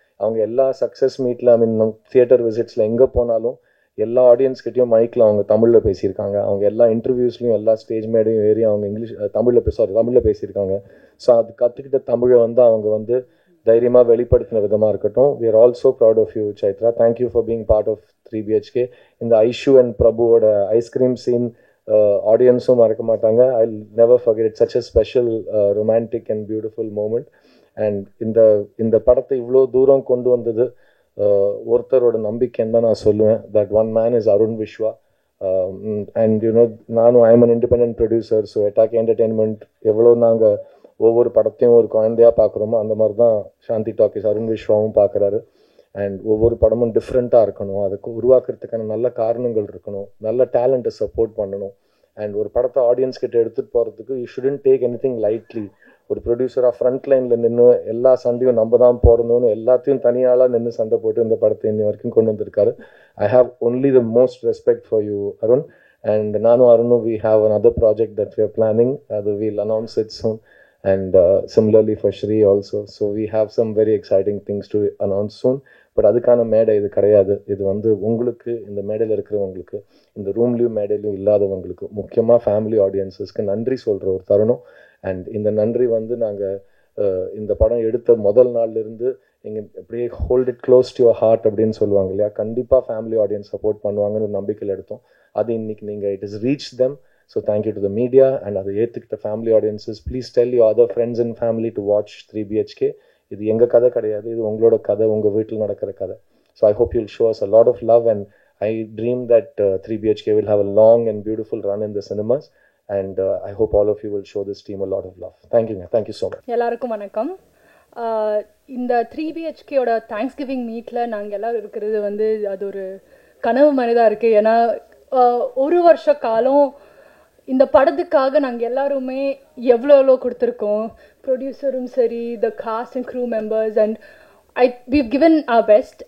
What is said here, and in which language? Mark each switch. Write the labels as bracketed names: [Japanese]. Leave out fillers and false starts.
[Tamil] அவங்க எல்லா சக்ஸஸ் மீட்டில், தியேட்டர் விசிட்ஸில் எங்கே போனாலும் எல்லா ஆடியன்ஸ்கிட்டையும் மைக்கில் அவங்க தமிழில் பேசியிருக்காங்க. அவங்க எல்லா இன்டர்வியூஸ்லையும் எல்லா ஸ்டேஜ் மேடையும் ஏறி அவங்க தமிழில் பேசியிருக்காங்க. ஸோ அது கற்றுக்கிட்ட தமிழை வந்து அவங்க வந்து தைரியமாக வெளிப்படுத்தின விதமாக இருக்கட்டும். [English] we are also proud of you, Chaitra. Thank you for being part of 3BHK. [Tamil] இந்த ஐஷு அண்ட் பிரபுவோட ஐஸ்கிரீம் சீன் ஆடியன்ஸும் மறக்க மாட்டாங்க. [English] I never forget. It's such a special romantic and beautiful moment. [Tamil] And இந்த படத்தை இவ்வளோ தூரம் கொண்டு வந்தது ஒருத்தரோட நம்பிக்கைன்னு தான் நான் சொல்லுவேன். [English] That one man is Arun Viswa. And you know [Tamil] நானும் [English] I am an independent producer. [Tamil] So எட்டாக் entertainment எவ்வளோ நாங்கள் ஒவ்வொரு படத்தையும் ஒரு குழந்தையாக பார்க்குறோமோ அந்த மாதிரி தான் சாந்தி டாக்கீஸ் அருண் விஸ்வாவும் பார்க்குறாரு. அண்ட் ஒவ்வொரு படமும் டிஃப்ரெண்ட்டாக இருக்கணும், அதுக்கு உருவாக்குறதுக்கான நல்ல காரணங்கள் இருக்கணும், நல்ல டேலண்ட்டை சப்போர்ட் பண்ணணும். அண்ட் ஒரு படத்தை ஆடியன்ஸ் கிட்ட எடுத்துகிட்டு போகிறதுக்கு [English] You shouldn't take anything lightly. [Tamil] ஒரு ப்ரொடியூசராக ஃப்ரண்ட் லைனில் நின்று எல்லா சண்டையும் நம்ம தான் போடணும்னு எல்லாத்தையும் தனியாளாக நின்று சண்டை போட்டு இந்த படத்தை இன்னி வரைக்கும் கொண்டு வந்திருக்காரு. [English] I have only the most respect for you, Arun. And [Tamil] நானும் அருணும் [English] We have another project that we are planning. [Tamil] அது [English] we'll announce it soon. And similarly for Shri also. So we have some very exciting things to announce soon. [Tamil] But அதுக்கான மேடை இது கிடையாது. இது வந்து உங்களுக்கு, இந்த மேடையில் இருக்கிறவங்களுக்கு, இந்த ரூம்லேயும் மேடையிலையும் இல்லாதவங்களுக்கு, முக்கியமாக ஃபேமிலி ஆடியன்ஸஸ்க்கு நன்றி சொல்கிற ஒரு தருணம். அண்ட் இந்த நன்றி வந்து நாங்கள் இந்த படம் எடுத்த முதல் நாள்லேருந்து நீங்கள் அப்படியே [English] hold it close to your heart [Tamil] அப்படின்னு சொல்லுவாங்க இல்லையா, கண்டிப்பாக ஃபேமிலி ஆடியன்ஸ் சப்போர்ட் பண்ணுவாங்கன்னு நம்பிக்கையில் எடுத்தோம். அது இன்னைக்கு நீங்கள் [English] It is reach them. So thank you to the media and [Tamil] அதை ஏற்றுக்கிட்ட [English] family audiences. Please tell your other friends and family to watch 3BHK. [Tamil] இது எங்கள் கதை கிடையாது, இது உங்களோட கதை, உங்கள் வீட்டில் நடக்கிற கதை. [English] So I hope you'll show us a lot of love, and I dream that 3BHK will have a long and beautiful run in the cinemas, and I hope all of you will show this team a lot of love. Thank you. Thank you so much. [Tamil] எல்லாருக்கும் வணக்கம். இந்த 3BHKயோட Thanksgiving மீட்டில் நாங்கள் எல்லோரும் இருக்கிறது வந்து அது ஒரு கனவு மாதிரி தான் இருக்குது. ஏன்னா ஒரு வருஷ காலம் இந்த படத்துக்காக நாங்கள் எல்லாருமே எவ்வளோ கொடுத்துருக்கோம். ப்ரொடியூசரும் சரி, த cost and crew members, and [English] we've given our best.